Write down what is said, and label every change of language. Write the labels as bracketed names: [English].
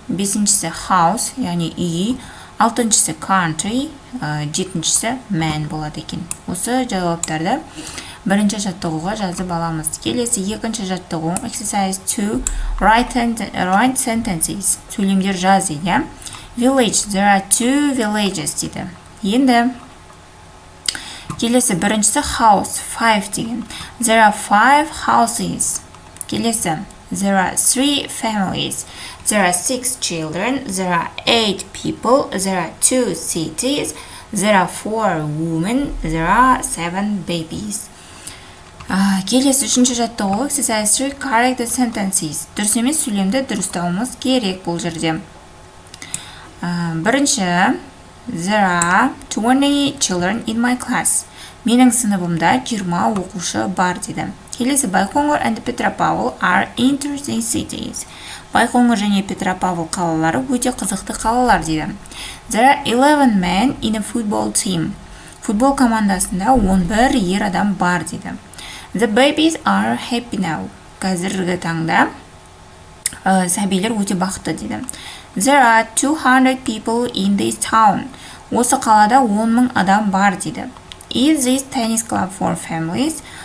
[Kazakh] Бесіншісі house, яғни үй. Алтыншысы country, жетіншісі man болады екен. Осы жауаптарды бірінші жаттығуға жазып аламыз. Келесі екінші жаттығу [English] exercise 2 write sentences. [Kazakh] Сөйлемдер жаз дейді. [English] Village, there are 2 villages [Kazakh] дейді. Енді келесі біріншісі house, 5 деген. [English] There are 5 houses. [Kazakh] Келесі [English] there are 3 families. There are 6 children. There are 8 people. There are 2 cities. There are 4 women. There are 7 babies. [Kazakh] Келесі үшінші жаттығу [English] exercise 3 correct the sentences. [Kazakh] Дұрыс емес сөйлемді дұрыстауымыз керек бұл жерде. Бірінші [English] there are 20 children in my class. [Kazakh] Менің сыныбымда 20 оқушы бар деді. Келесі [English] Байқоңыр and Петропавл are interesting cities. [Kazakh] Байқоңыр және Петропавл қалалары өте қызықты қалалар дейді. [English] There are 11 men in a football team. [Kazakh] Футбол командасында 11 ер адам бар дейді. [English] The babies are happy now. [Kazakh] Қазіргі таңда сәбилер өте бақытты дейді. [English] There are 200 people in this town. [Kazakh] Осы қалада 10,000 адам бар дейді. [English] Is this tennis club for families?